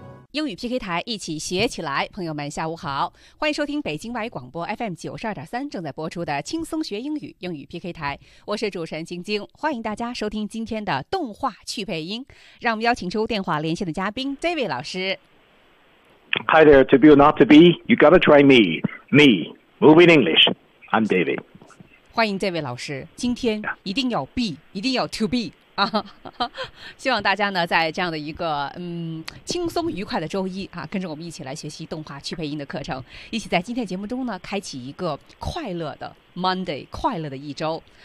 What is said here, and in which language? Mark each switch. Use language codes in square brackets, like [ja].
[zh] 英语 PK 台，一起学起来。朋友们下午好，欢迎收听北京外语广播 FM92.3 正在播出的轻松学英语英语 PK 台，我是主持人晶晶，欢迎大家收听今天的动画趣配音。让我们邀请出电话连线的嘉宾 David 老师。 [en] Hi there, to be or not to be, you gotta try me. Me, moving English, I'm David. [zh] 欢迎 David 老师，今天一定要 be, 一定要 to be希望大家呢在这样的一个轻松愉快的周一啊，跟着我们一起来学习动画趣配音的课程，一起在今天节目中呢开启一个快乐的 Monday, 快乐的一周。